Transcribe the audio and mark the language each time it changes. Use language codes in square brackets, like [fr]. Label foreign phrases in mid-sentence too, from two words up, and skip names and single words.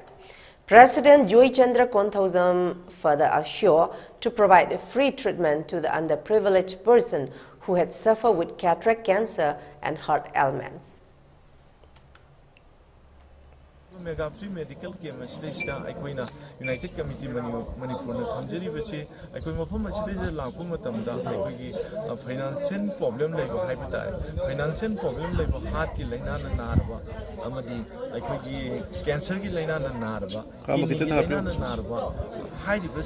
[en] President Joy Chandra Konthausam further assured to provide free treatment to the underprivileged person who had suffered with cataract, cancer and heart ailments. Mega free medical care [mni] masida aikoina United Committee Manipur na thamjari bache aikoi mafam masida lakpu matamda aikogi [en] financial problem [mni] laiba haibata [en] financial problem [mni] laiba heart ki laina na narba amadi aikogi cancer ki laina na narba kidney ki laina na narba hairiba